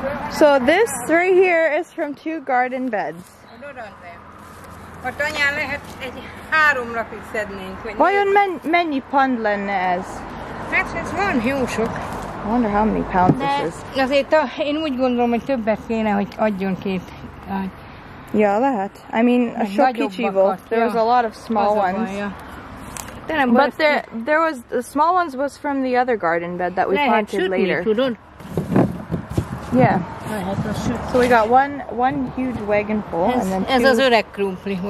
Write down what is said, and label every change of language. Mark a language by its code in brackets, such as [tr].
[en] So this right here is from 2 garden beds. [hu] A tanyán lehet egy 3 napig szednénk. Vajon mennyi pound lenne ez? Hát ez van jó sok. [en] I wonder how many pounds this is. [hu] Azért én úgy gondolom, hogy többet kéne, hogy adjon 2. [en] Yeah, [hu] lehet. [en] I mean, [hu] a sok kicsi volt. [en] There was a lot of small ones. But there was, the small ones was from the other garden bed that we planted later. Yeah. So we got one huge wagon full, and then [hu] ez az öreg krumpli,